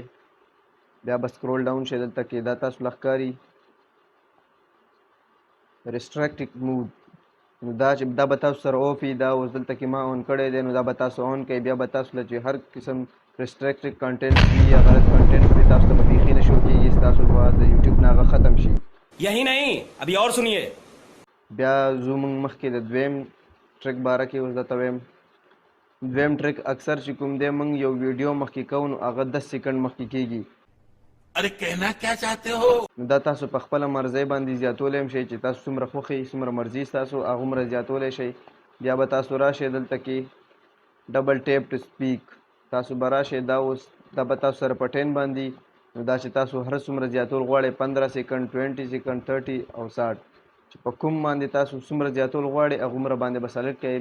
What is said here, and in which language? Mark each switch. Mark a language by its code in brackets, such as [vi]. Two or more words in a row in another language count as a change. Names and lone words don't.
[ps] بیا به [en] scroll down [ps] شئ دلته کې دا تاسو له ښکاري [en] restricted mode [ps] نو دا به تاسو سره اوف وي. دا اوس دلته کې ما اون کړی دی نو دا به تاسو اون کوئ. بیا به تاسو له چې هر قسم [en] restricted content [ps] وي یا غلط کنټینټ وي تاسو ته به بیخي نه شو کېږي ستاسو به د یوټیوب نه هغه ختم شي. [hi] यही नहीं अभी और सुनिए [ps] بیا زو موږ مخکې د دویم ټریک باره کې اوس درته وایم. دویم ټریک اکثر چې کوم دی موږ یو ویډیو مخکې کوو نو هغه 10 سیکنډ مخکې کېږي. [hi] अरे कहना क्या चाहते हो [ps] نو دا تاسو په خپله مرضۍ باندې زیاتولی هم شئ چې تاسو څومره خوښوي څومره مرضي ستاسو هغومره زیاتولی شئ. بیا به تاسو راشئ دلته کې [en] double tap to speak [ps] تاسو به راشئ دا اوس دا به تاسو سره په 10 باندې نو دا چې تاسو هر څومره زیاتول غواړئ 15 سیکنډ 20 سیکنډ 30 او 60 چې په کوم باندې تاسو څومره زیاتول غواړئ هغومره باندې به سلیکټ کړئ.